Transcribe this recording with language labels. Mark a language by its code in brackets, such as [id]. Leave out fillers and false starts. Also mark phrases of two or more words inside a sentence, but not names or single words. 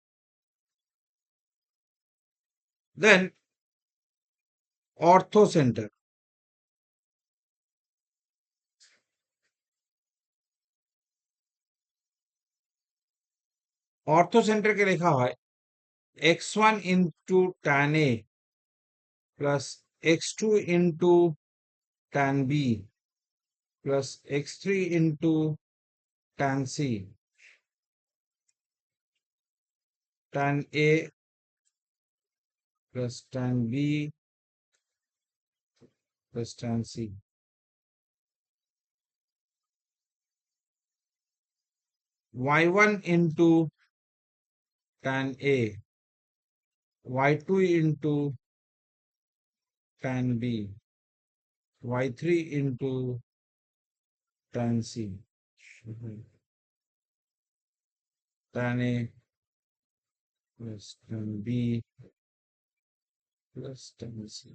[en] then ortho center. ortho centerke [bn] লেখা হয় [en] x1 into tan A plus x2 into tan B plus x3 into tan C, tan A plus tan B plus tan C. y1 into tan A, y2 into tan B, y3 into tan C, tan A plus tan B plus tan C.